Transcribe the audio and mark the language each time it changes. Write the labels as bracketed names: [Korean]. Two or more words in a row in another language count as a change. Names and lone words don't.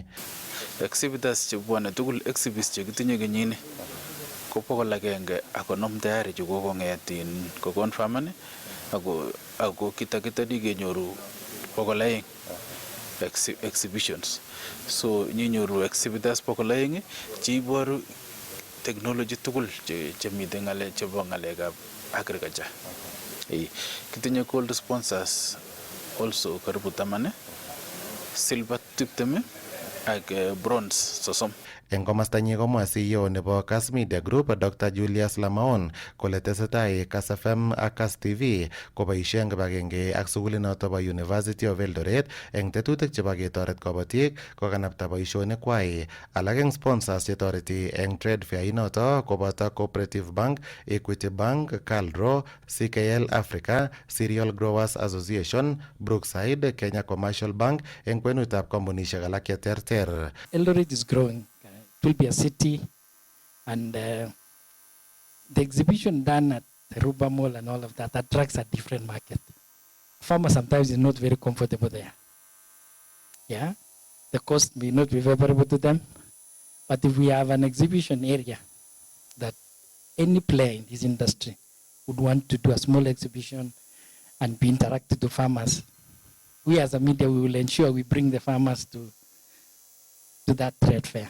[Kalenjin] Exhibitors chebwane tugul exhibits chekitinye kenyini ko 100 akonom tayari che kokong'etin ko confirman ako kita di kenyoru 200 exhibitions. So nyinyoru exhibitors 200 cheiboru technology tugul chemite ng'alek chebo ng'alekab agriculture. Kitinye [English] gold sponsors also [Kalenjin] karibu 10, silver 20 ak bronze 30. Eng komastanyi komwa CEO nebo Kass Media Group Dr. Julius Lamaon kole tesetai Kass FM ak Kass TV koboisie eng kibagenge ak sugulinoto bo University of Eldoret eng tetutik chebo ketoret kabatik kokanapta boisionik kwai. Alak eng sponsors chetoreti eng [English] trade fair [Kalenjin] inoto koboto Cooperative Bank, Equity Bank, Calro, CKL Africa, Cereal Growers Association, Brookside, Kenya Commercial Bank eng kwenutab kampunisiek alak cheterter. [English] Eldoret is growing. It will be a city, and the exhibition done at the Ruba Mall and all of that attracts a different market. Farmers sometimes is not very comfortable there. Yeah, the cost may not be favorable to them, but if we have an exhibition area that any player in this industry would want to do a small exhibition and be interactive to farmers, we as a media, we will ensure we bring the farmers to that trade fair.